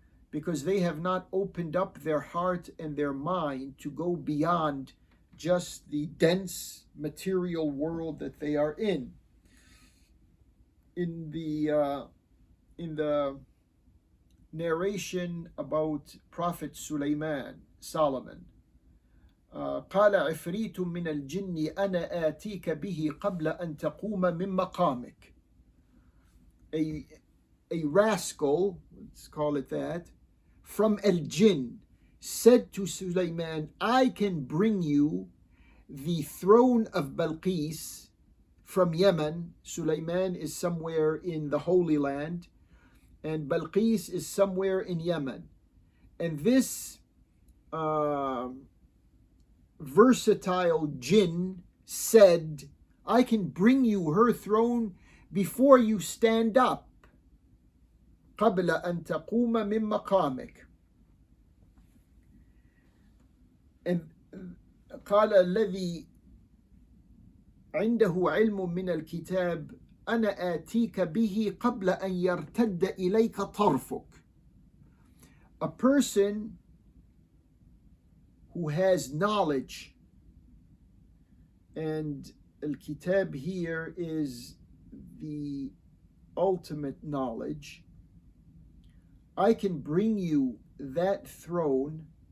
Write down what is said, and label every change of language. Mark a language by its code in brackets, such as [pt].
[en] because they have not opened up their heart and their mind to go beyond just the dense material world that they are in. In the narration about Prophet Solomon, [ar] قال عفريت من الجن أنا آتيك به قبل أن تقوم من مقامك. [en] A rascal, let's call it that, from al-jinn said to Sulaiman, I can bring you the throne of Balqis from Yemen. Sulaiman is somewhere in the Holy Land, and Balqis is somewhere in Yemen. And this versatile jinn said, I can bring you her throne before you stand up. [ar] قبل أن تقوم من مقامك. And قال الذي عنده علم من الكتاب أنا آتيك به قبل أن يرتد إليك طرفك. [en] A person who has knowledge, and al-kitab here is the ultimate knowledge, I can bring you that throne